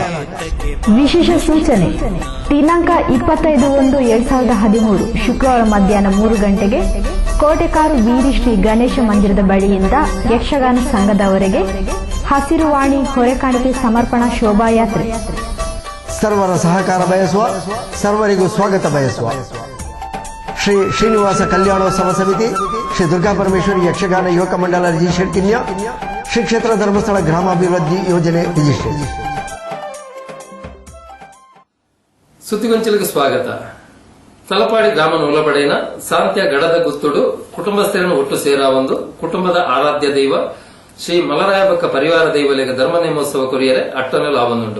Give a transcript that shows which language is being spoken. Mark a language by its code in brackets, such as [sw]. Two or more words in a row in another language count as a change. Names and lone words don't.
[kn] ವಿಶೇಷ ಸೂಚನೆ: ದಿನಾಂಕ 25/1/2013 ಶುಕ್ರವಾರ ಮಧ್ಯಾಹ್ನ 3 ಗಂಟೆಗೆ ಕೋಟೆಕಾರು ವೀರಿ ಶ್ರೀ ಗಣೇಶ ಮಂದಿರದ ಬಳಿಯಿಂದ ಯಕ್ಷಗಾನ ಸಂಘದವರೆಗೆ ಹಸಿರುವಾಣಿ ಹೊರೆಕಾಣಿಕೆ ಸಮರ್ಪಣಾ ಶೋಭಾಯಾತ್ರೆ. ಸರ್ವರ ಸಹಕಾರ ಬಯಸುವ, ಸರ್ವರಿಗೂ ಸ್ವಾಗತ ಬಯಸುವ ಶ್ರೀ ಶ್ರೀನಿವಾಸ ಕಲ್ಯಾಣೋತ್ಸವ ಸಮಿತಿ, ಶ್ರೀ ದುರ್ಗಾಪರಮೇಶ್ವರಿ ಯಕ್ಷಗಾನ ಯುವಕ ಮಂಡಲ ರಿಜಿಸ್ಟ್ರೇಡ್ ಕಿನ್ಯ, ಶ್ರೀ ಕ್ಷೇತ್ರ ಧರ್ಮಸ್ಥಳ ಗ್ರಾಮಾಭಿವೃದ್ಧಿ ಯೋಜನೆ ರಿಜಿಸ್ಟ್ರೇಡ್. ಸುದ್ದಿಗೊಂಚಲಿಗೆ ಸ್ವಾಗತ. [tcy] ತಲಪಾಡಿ ಗ್ರಾಮ ಒಳಪಡೆಯಿನ ಸಾಂತ್ಯ ಗಡದ ಗುತ್ತುಡು ಕುಟುಂಬಸ್ಥರನ್ನು ಒಟ್ಟು ಸೇರಾವೊಂದು ಕುಟುಂಬದ ಆರಾಧ್ಯ ದೈವ ಶ್ರೀ ಮಲರಾಯಬಕ್ಕ ಪರಿವಾರ ದೈವಲೆಗ ಧರ್ಮ ನೇಮೋತ್ಸವ ಕೊರಿಯರೆ ಅಟ್ಟನಲು ಆವೊಂದುಂಡು.